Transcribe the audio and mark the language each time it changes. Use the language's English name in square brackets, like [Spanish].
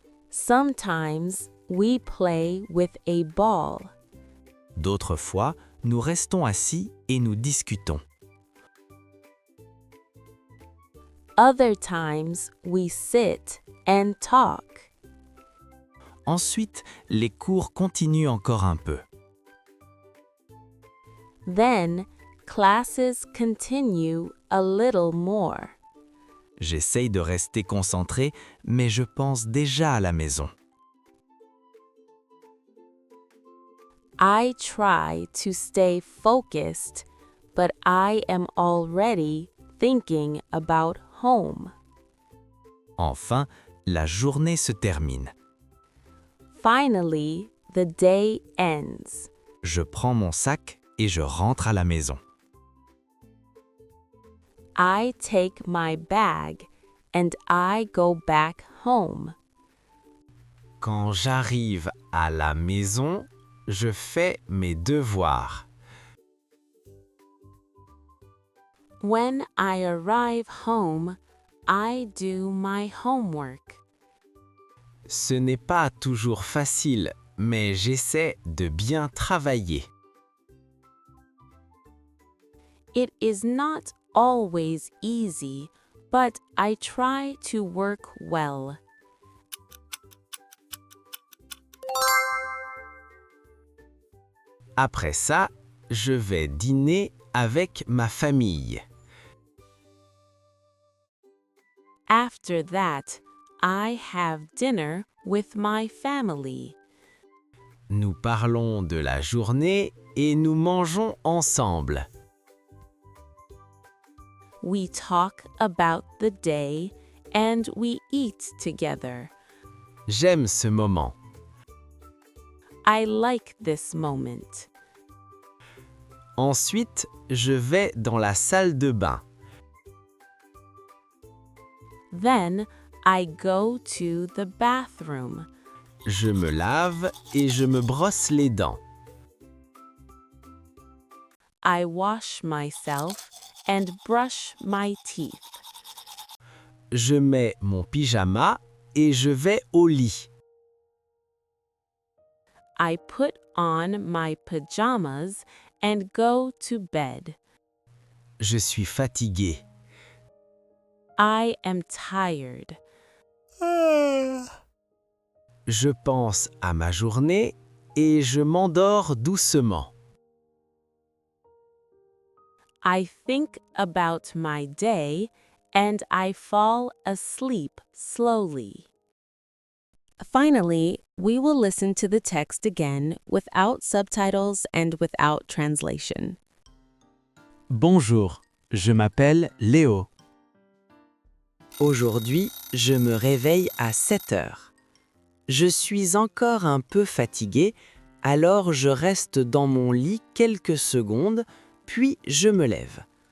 [English] Sometimes we play with a ball. [French] D'autres fois, nous restons assis et nous discutons. [English] Other times we sit and talk. [French] Ensuite, les cours continuent encore un peu. [English] Then classes continue a little more. [French] J'essaye de rester concentré, mais je pense déjà à la maison. [English] I try to stay focused, but I am already thinking about home. [French] Enfin, la journée se termine. [English] Finally, the day ends. [French] Je prends mon sac et je rentre à la maison. [English] I take my bag and I go back home. [French] Quand j'arrive à la maison, je fais mes devoirs. [English] When I arrive home, I do my homework. [French] Ce n'est pas toujours facile, mais j'essaie de bien travailler. [English] It is not always easy, but I try to work well. [French] Après ça, je vais dîner avec ma famille. [English] After that, I have dinner with my family. [French] Nous parlons de la journée et nous mangeons ensemble. [English] We talk about the day and we eat together. [French] J'aime ce moment. [English] I like this moment. [French] Ensuite, je vais dans la salle de bain. [English] Then I go to the bathroom. [French] Je me lave et je me brosse les dents. [English] I wash myself and brush my teeth. [French] Je mets mon pyjama et je vais au lit. [English] I put on my pajamas and go to bed. [French] Je suis fatigué. [English] I am tired. [French] Je pense à ma journée et je m'endors doucement. [English] I think about my day and I fall asleep slowly. Finally, we will listen to the text again without subtitles and without translation. [French] Bonjour, je m'appelle Léo. Aujourd'hui, je me réveille à 7 heures. Je suis encore un peu fatigué, alors je reste dans mon lit quelques secondes, puis je me lève.